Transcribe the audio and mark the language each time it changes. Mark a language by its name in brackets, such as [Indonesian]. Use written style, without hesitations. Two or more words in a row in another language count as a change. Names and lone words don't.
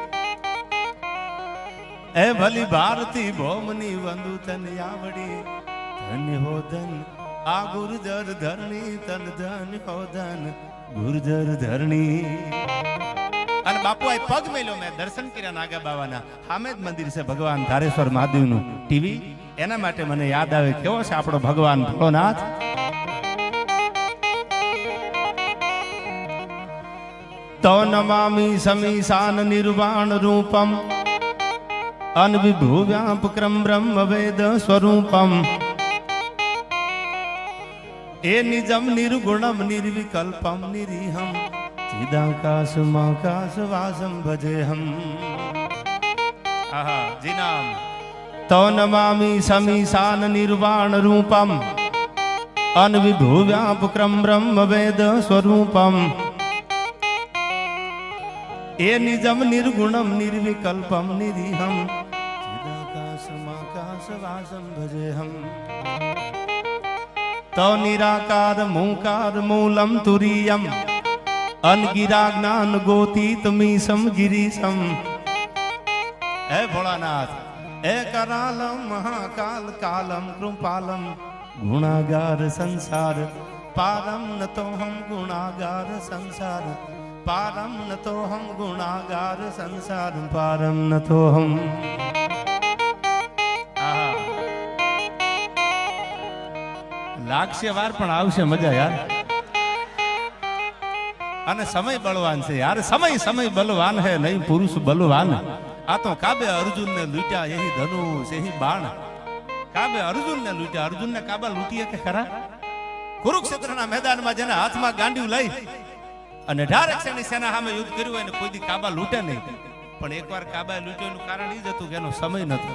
[Gujarati] એ ભલી ભારતી ભૌમની વંદુ તન આવડી ધન્ય હો ધન આ ગુર્જર ધરણી તન ધન હો ધન ગુર્જર ધરણી અન બાપુ આ પગ મેલો મેં દર્શન કર્યા નાગા બાબાના હામેદ મંદિર સે ભગવાન ધારેશ્વર મહાદેવ નુ ટીવી એના માટે મને યાદ આવે કેવો છે આપણો ભગવાન ભોલાનાથ [Sanskrit] तो नमामि समीशान निर्वाण रूपम अन विभु व्यापक्रम ब्रह्म वेद स्वरूपम ए निजम निर्गुणम निर्विकल्पम निरीहम चिदाकाशमाकाश वासम भजे हम आहा जी नाम तो नमामि समीशान निर्वाण रूपम अनविभु व्यापक्रम ब्रह्म वेद स्वरूपम ए निजम निर्गुणम निर्विकल्पम निरीहम चिदाकाशमाकाश वासम भजे हम तो निराकार मूकार मूलम तुरीयम अनगिरा ज्ञान गोतीत मीसम गिरीशम हे भोलानाथ हे करालम महाकाल कालम कृपालम गुणागार संसार पारम न तो हम गुणागार संसार पारम न तो हम गुणागार संसार पारम न तो हम [Gujarati] લાગશે વાર પણ આવશે મજા યાર અને સમય બળવાન સે યાર [Hindi] समय समय बलवान है नहीं पुरुष बलवान [Gujarati] આ તો કાબે અર્જુનને લૂંટ્યા એહી ધનુષ એહી બાણ. કાબે અર્જુનને લૂંટ્યા, અર્જુનને કાબા લૂંટીએ કે ખરા? કુરુક્ષેત્રના મેદાનમાં જેના હાથમાં ગાંડિયું લઈ અને 18 અક્ષરની સેના સામે યુદ્ધ કર્યું હોય ને કોઈ દી કાબા લૂંટે નહીં. પણ એકવાર કાબા લૂંટ્યાનું કારણ એ જ હતું કે એનો સમય નતો.